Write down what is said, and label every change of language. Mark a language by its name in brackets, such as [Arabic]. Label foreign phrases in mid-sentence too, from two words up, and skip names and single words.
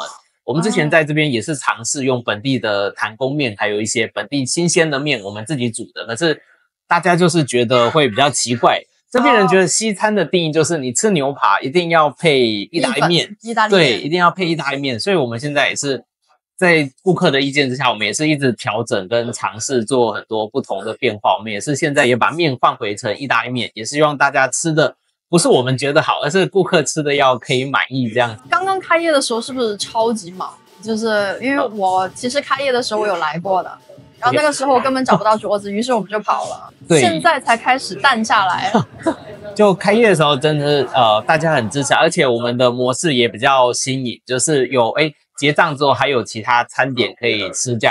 [Chinese] 我們之前在這邊也是嘗試用本地的彈弓麵，還有一些本地新鮮的麵，我們自己煮的。可是大家就是覺得會比較奇怪，這邊人覺得西餐的定義就是你吃牛排一定要配意大利麵，對，一定要配意大利麵。所以我們現在也是在顧客的意見之下，我們也是一直調整跟嘗試做很多不同的變化。我們也是現在也把麵換回成意大利麵，也是希望大家吃的不是我們覺得好，而是顧客吃的要可以滿意這樣子。剛剛開業的時候是不是超級忙？就是因為我其實開業的時候我有來過的，然後那個時候我根本找不到桌子，於是我們就跑了。對，現在才開始淡下來。就開業的時候真的是大家很支持，而且我們的模式也比較新穎，就是有結賬之後還有其他餐點可以吃這樣。